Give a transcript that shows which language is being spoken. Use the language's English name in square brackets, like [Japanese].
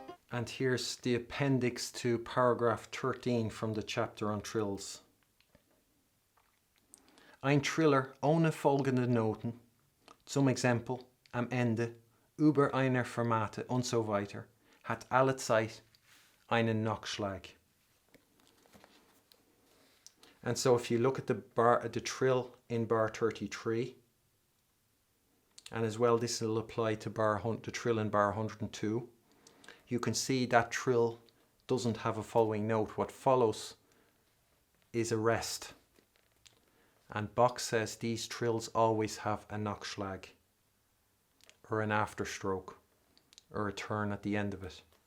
[English] And here's the appendix to paragraph 13 from the chapter on trills. [German] Ein Triller ohne folgende Noten, zum Exempel am Ende, über einer Fermate und so weiter, hat alle Zeit einen Nachschlag. [English] And so if you look at the trill in bar 33, and as well this will apply to the trill in bar 102, you can see that trill doesn't have a following note. What follows is a rest. And Bach says these trills always have a Nachschlag, or an afterstroke, or a turn at the end of it.